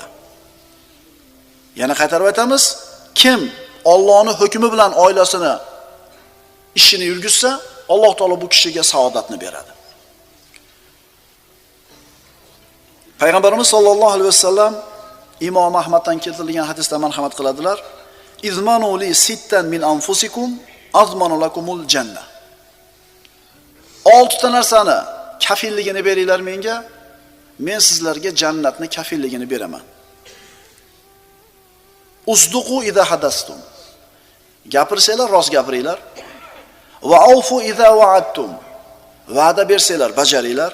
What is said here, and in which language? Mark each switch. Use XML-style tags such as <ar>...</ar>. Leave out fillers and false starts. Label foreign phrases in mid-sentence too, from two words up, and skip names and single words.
<uz>Yana qaytarib aytamiz, kim Allohning hukmi bilan oilasini ishini yurgizsa, Alloh taolo bu kishiga saodatni beradi. Payg'ambarimiz</uz> <ar>صلى الله عليه وسلم</ar> <uz>Imom Ahmaddan keltirilgan hadisda marhamat qiladilar.</uz> <ar>اضمنوا لي ستا من أنفسكم أضمن لكم الجنة.</ar> <uz>6 ta narsani kafilligini beringlar menga, men sizlarga jannatni kafilligini beraman.</uz> <ar>اصدقوا إذا حدثتم.</ar> <uz>Gapirsanglar rost gapiringlar.</uz> <ar>وأوفوا إذا وعدتم.</ar> <uz>Va'da bersanglar bajaringlar.</uz>